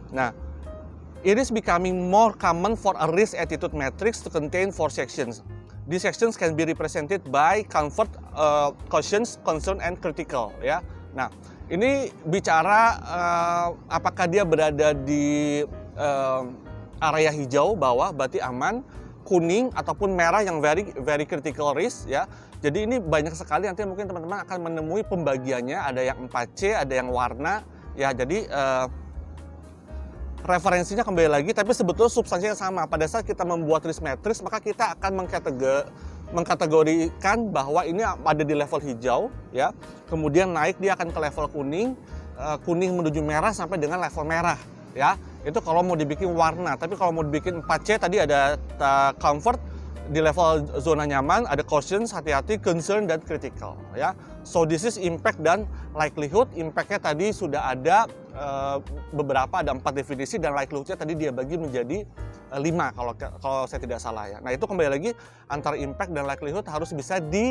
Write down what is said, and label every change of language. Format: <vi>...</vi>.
<en>Nah, it is becoming more common for a risk attitude matrix to contain 4 sections. These sections can be represented by comfort, cautions, concern, and critical, ya.</en> <id>Nah, ini bicara apakah dia berada di area hijau bawah berarti aman, kuning ataupun merah yang</id> <en>very critical risk,</en> <id>ya. Jadi ini banyak sekali, nanti mungkin teman-teman akan menemui pembagiannya, ada yang 4C, ada yang warna, ya. Jadi referensinya kembali lagi, tapi sebetulnya substansinya sama. Pada saat kita membuat risk matrix, maka kita akan mengkategorikan bahwa ini ada di level hijau, ya. Kemudian naik dia akan ke level kuning, kuning menuju merah sampai dengan level merah, ya. Itu kalau mau dibikin warna. Tapi kalau mau dibikin 4C tadi ada comfort, di level zona nyaman, ada cautions, hati-hati, concern, dan critical, ya.</id> <en>So this is impact dan likelihood.</en> <id>Impact-nya tadi sudah ada beberapa, ada 4 definisi, dan likelihood-nya tadi dia bagi menjadi 5 kalau saya tidak salah, ya. Nah, itu kembali lagi antara impact dan likelihood harus bisa</id>